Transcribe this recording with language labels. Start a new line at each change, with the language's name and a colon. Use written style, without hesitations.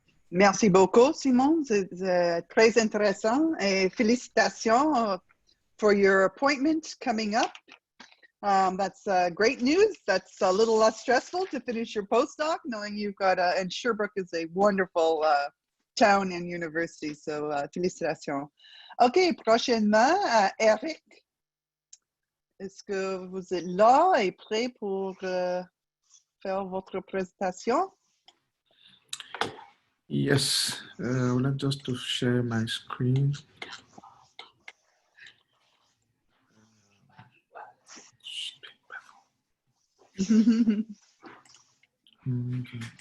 French: Merci beaucoup, Simon. C'est très intéressant. Et félicitations
English: for your appointment coming up. That's great news. That's a little less stressful to finish your postdoc, knowing you've got and Sherbrooke is a wonderful town and university. So félicitations.
French: OK, prochainement, Eric, est-ce que vous êtes là et prêt pour faire votre présentation?
English: Yes, I would like just to share my screen. Okay.